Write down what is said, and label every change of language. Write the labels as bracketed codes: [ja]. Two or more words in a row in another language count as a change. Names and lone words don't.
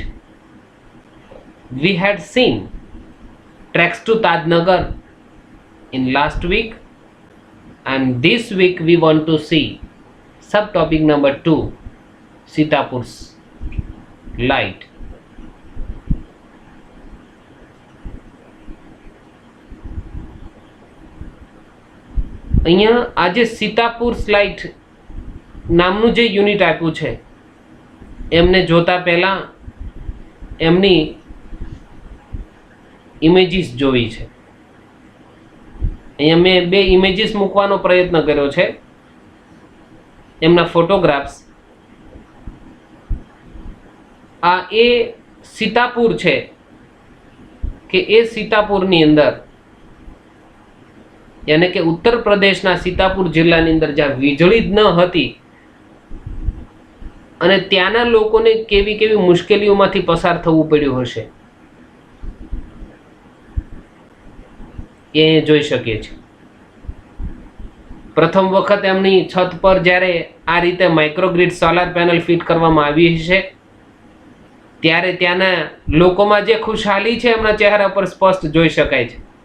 [en] We had seen treks to Tajnagar in last week, and this week we want to see subtopic number 2, Sitapur's light. [gu] અહીંયા આજે સીતાપુર સ્લાઇટ નામનું જે યુનિટ આપ્યું છે એમને જોતા પહેલા એમની ઇમેજીસ જોવી છે. અહીંયા મેં 2 ઇમેજીસ મૂકવાનો પ્રયત્ન કર્યો છે, એમના ફોટોગ્રાફ્સ. આ એ સીતાપુર છે કે એ સીતાપુરની અંદર [hi] यानी कि उत्तर प्रदेश सीतापुर जिल्ला [gu] જ્યાં વીજળી જ ન હતી અને ત્યાંના લોકોને કેવી કેવી મુશ્કેલીઓમાંથી પસાર થવું પડ્યું હશે એ જોઈ શકીએ છીએ. પ્રથમ વખત એમની છત પર જ્યારે આ રીતે [en] microgrid solar panel [gu] ફિટ કરવામાં આવી છે ત્યારે ત્યાંના લોકોમાં જે ખુશાલી છે એમના ચહેરા પર સ્પષ્ટ જોઈ શકાય છે.